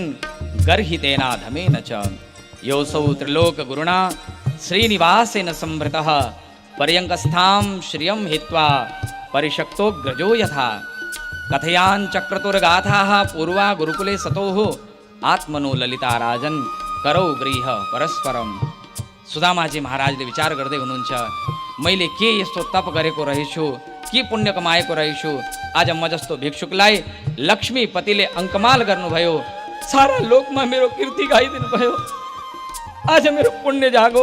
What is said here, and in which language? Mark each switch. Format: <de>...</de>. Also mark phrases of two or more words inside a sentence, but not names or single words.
<sa>गर्हितेनाधमेन च योऽसौ त्रिलोकगुरुणा श्रीनिवासेन संभृतः पर्यङ्कस्थां श्रियं हित्वा परिशक्तोऽग्रजो यथा कथयाञ्चक्रतुर्गाथाः पूर्वा गुरुकुले सतोः आत्मनो ललिता राजन् करौ गृह परस्परम।</sa> <ne>सुदामाजी महाराजले विचार गर्दै हुनुहुन्छ, मैले के यस्तो तप गरेको रहेछु कि पुण्य कमाएको रहेछु। आज म जस्तो भिक्षुकलाई लक्ष्मीपतिले अङ्कमाल गर्नुभयो, सारा लोकमा मेरो कीर्ति गाइदिनु भयो। आज मेरो पुण्य जागो।</ne>